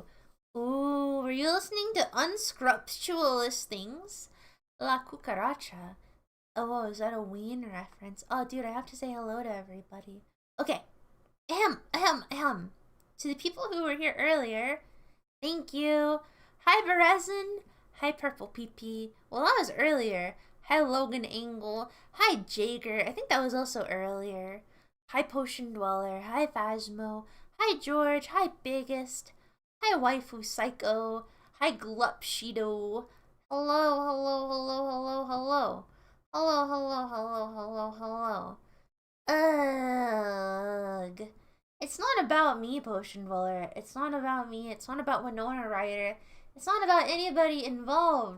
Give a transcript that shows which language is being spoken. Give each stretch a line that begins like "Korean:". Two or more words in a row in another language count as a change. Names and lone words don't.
English: Ooh, were you listening to unscrupulous things? La cucaracha. Oh, is that a Ween reference? Oh, dude, I have to say hello to everybody. Okay. Ahem. To the people who were here earlier, thank you. Hi, Berezin. Hi, Purple PP. Well, that was earlier. Hi, Logan Angle. Hi, Jager. I think that was also earlier. Hi, Potion Dweller. Hi, Phasmo. Hi, George. Hi, Biggest. Hi, Waifu Psycho. Hi, Glupshido. Hello. Hello. Ugh. It's not about me, Potion Dweller. It's not about me. It's not about Winona Ryder. It's not about anybody involved.